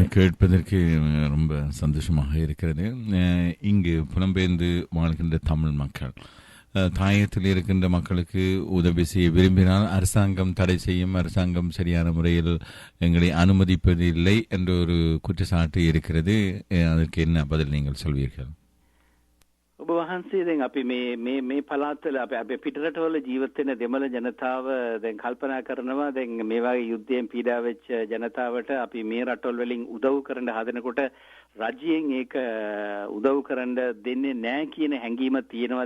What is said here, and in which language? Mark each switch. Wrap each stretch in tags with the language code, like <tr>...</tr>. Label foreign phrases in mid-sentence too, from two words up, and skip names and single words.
<ta>கேட்பதற்கு ரொம்ப சந்தோஷமாக இருக்கிறது. இங்கு புலம்பெயர்ந்து வாழ்கின்ற தமிழ் மக்கள் தாயத்தில் இருக்கின்ற மக்களுக்கு உதவி செய்ய விரும்பினால் அரசாங்கம் தடை செய்யும், அரசாங்கம் சரியான முறையில் எங்களை அனுமதிப்பதில்லை என்ற ஒரு குற்றச்சாட்டு இருக்கிறது. அதற்கு என்ன பதில் நீங்கள் சொல்வீர்கள்?</ta> <si>ඔබ වහන්සේ දැන් අපි මේ පළාත්වල අපි පිටරටවල ජීවත් වෙන දෙමළ ජනතාව දැන් කල්පනා කරනවා දැන් මේ වගේ යුද්ධයෙන් පීඩා වෙච්ච ජනතාවට අපි මේ රටවල් වලින් උදව් කරන්න හදනකොට රජයෙන් ඒක උදව් කරන්න දෙන්නේ නැහැ කියන හැඟීමක් තියෙනවා.</si>